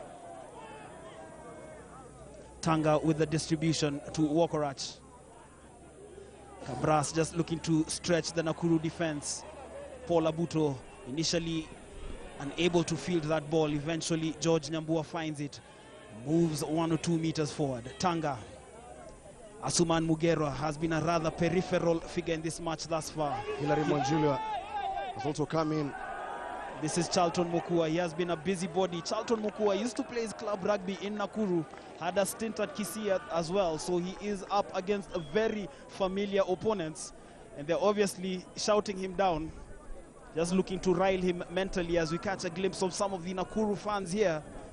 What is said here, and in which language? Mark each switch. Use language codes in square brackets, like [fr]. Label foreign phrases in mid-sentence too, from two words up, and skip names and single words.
[en] Tanga with the distribution to Wokorach. Cabras just looking to stretch the Nakuru defense. Paul Abuto initially unable to field that ball. Eventually George Nyambua finds it. Moves 1 or 2 meters forward. Tanga. Asuman Mugero has been a rather peripheral figure in this match thus far. Hilary Mwanjula has also come in. This is Charlton Mokua. He has been a busybody. Charlton Mokua used to play his club rugby in Nakuru, had a stint at Kisii as well, so he is up against a very familiar opponents, and they're obviously shouting him down, just looking to rile him mentally as we catch a glimpse of some of the Nakuru fans here.